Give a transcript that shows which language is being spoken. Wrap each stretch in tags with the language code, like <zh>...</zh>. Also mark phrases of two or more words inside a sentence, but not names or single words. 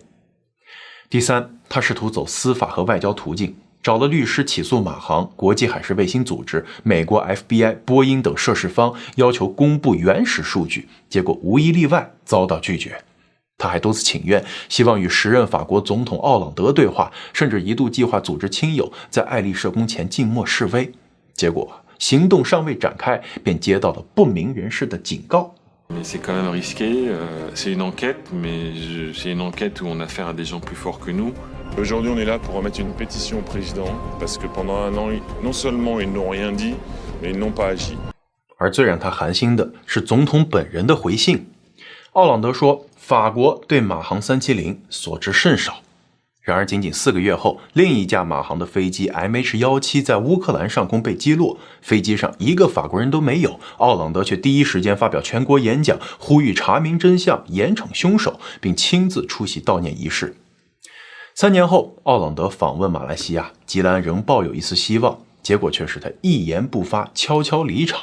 <zh>第三，他试图走司法和外交途径，找了律师起诉马航、国际海事卫星组织、美国 FBI、波音等涉事方，要求公布原始数据，结果无一例外遭到拒绝。他还多次请愿，希望与时任法国总统奥朗德对话，甚至一度计划组织亲友在爱丽舍宫前静默示威。结果行动尚未展开，便接到了不明人士的警告。</zh> <fr>Mais c'est quand même risqué, c'est une enquête, mais c'est une enquête où on a affaire à des gens plus forts que nous. Aujourd'hui, on est là pour remettre une pétition au président, parce que pendant un an, non seulement ils n'ont rien dit, mais ils n'ont pas agi.</fr> <zh>而最让他寒心的是总统本人的回信。奥朗德说，法国对马航370所知甚少。然而仅仅4个月后，另一架马航的飞机 MH17 在乌克兰上空被击落，飞机上一个法国人都没有，奥朗德却第一时间发表全国演讲，呼吁查明真相，严惩凶手，并亲自出席悼念仪式。3年后，奥朗德访问马来西亚，吉兰仍抱有一丝希望，结果却是他一言不发，悄悄离场。</zh>